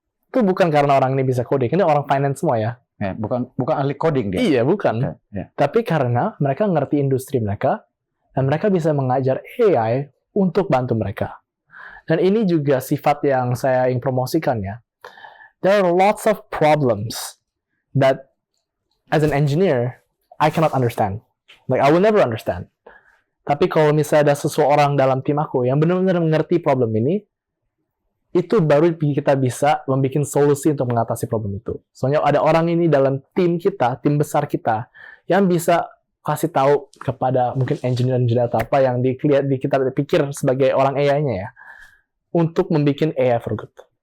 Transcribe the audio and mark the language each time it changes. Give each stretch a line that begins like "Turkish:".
Indonesian: Itu bukan karena orang ini bisa coding. Ini orang finance semua ya. Ya, bukan ahli coding dia. Iya, bukan. Ya. Tapi karena mereka ngerti industri mereka, dan mereka bisa mengajar AI untuk bantu mereka. Dan ini juga sifat yang saya ingin promosikan ya.
English: There are lots of problems that as an engineer, I cannot understand. Like, I will never understand.
Indonesian: Tapi kalau misalnya ada seseorang dalam tim aku yang benar-benar mengerti problem ini, itu baru kita bisa membuat solusi untuk mengatasi problem itu. Soalnya ada orang ini dalam tim kita, tim besar kita, yang bisa kasih tahu kepada mungkin engineer atau apa yang kita pikir sebagai orang AI-nya ya, untuk membuat
English: AI for good.